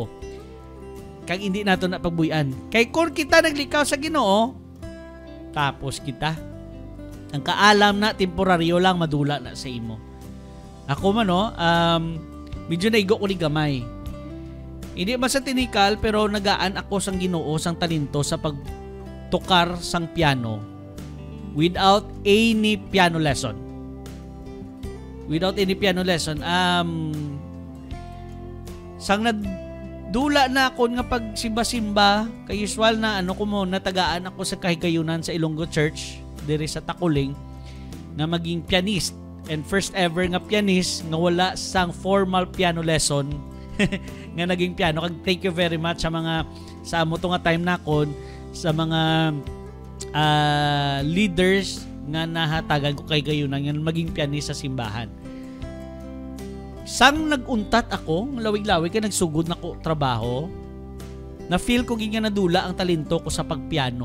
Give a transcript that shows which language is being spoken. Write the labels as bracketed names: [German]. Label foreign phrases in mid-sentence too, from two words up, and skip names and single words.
[Hiligaynon] Kag hindi naton na pagbuyan. Kay kung kita naglikaw sa Ginoo, tapos kita ang kaalam na temporaryo lang madula na sa imo. Ako man medyo naigo ko ni gamay. Hindi man sa tinikal pero nagaan ako sang Ginoo sang talento sa pagtukar sang piano [English] without any piano lesson. Without any piano lesson. [Hiligaynon] Sang nadula na ako nga pag simba-simba, kay usual na natagaan ako sa kahigayunan sa Ilonggo Church diri sa Takuling na maging pianist, and [English] first ever [Hiligaynon] nga pianist nga wala sang [English] formal piano lesson [Hiligaynon] nga naging piano. Kag [English] thank you very much [Hiligaynon] sa amo to nga time nakon sa mga leaders nga nahatagan ko kay gayunan nga maging pianist sa simbahan. Sang naguntat ako, lawig-lawig kay nagsugod na ko trabaho, na feel ko ginga nadula ang talento ko sa pagpiano.